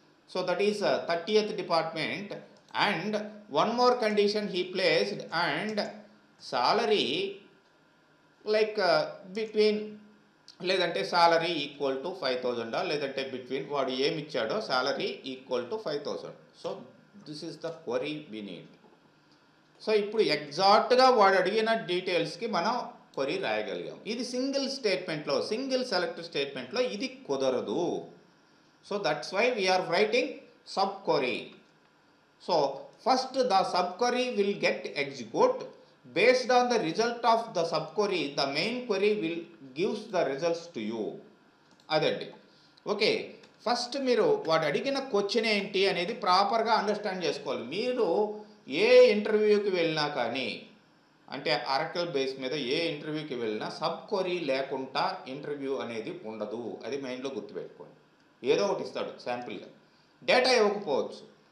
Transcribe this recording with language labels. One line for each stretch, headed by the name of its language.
English: So that is 30th department. And one more condition he placed, and salary like between, లేదంటే salary equal to 5,000, లేదంటే between,
Telugu: వాడు ఏమి ఇచ్చాడో
English: Salary equal to 5,000. So this is the query we need. So
Telugu: ఇప్పుడు ఎగ్జాక్ట్గా వాడు అడిగిన డీటెయిల్స్కి మనం క్వరీ రాయగలిగాం. ఇది సింగిల్ స్టేట్మెంట్లో, సింగిల్ సెలెక్ట్ స్టేట్మెంట్లో ఇది కుదరదు.
English: So that's why we are writing sub query. So first the sub query will get execute. Based on the result of the sub query, the main query will gives the results to you.
Telugu: అదండి. Okay, first మీరు వాడు అడిగిన question ఏంటి అనేది ప్రాపర్గా understand చేసుకోవాలి. మీరు ఏ ఇంటర్వ్యూకి వెళ్ళినా కానీ, అంటే ఆరకల్ బేస్ మీద ఏ ఇంటర్వ్యూకి వెళ్ళినా సబ్ క్వరీ లేకుండా ఇంటర్వ్యూ అనేది ఉండదు. అది మైండ్లో గుర్తుపెట్టుకోండి. ఏదో ఒకటి ఇస్తాడు శాంపుల్గా. డేటా ఇవ్వకపోవచ్చు.